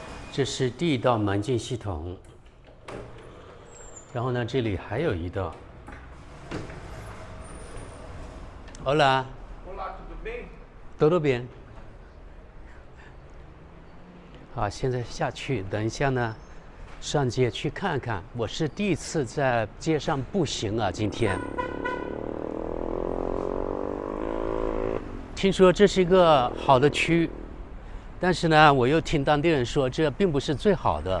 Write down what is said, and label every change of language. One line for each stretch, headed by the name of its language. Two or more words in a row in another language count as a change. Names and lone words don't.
Chinese: 这是第一道门禁系统。然后呢，这里还有一道。Hola.
Portuguese: Olá, tudo bem?
Spanish: Todo bien.
Chinese: 好，现在下去，等一下呢，上街去看看。我是第一次在街上步行啊，今天。听说这是一个好的区，但是呢，我又听当地人说这并不是最好的。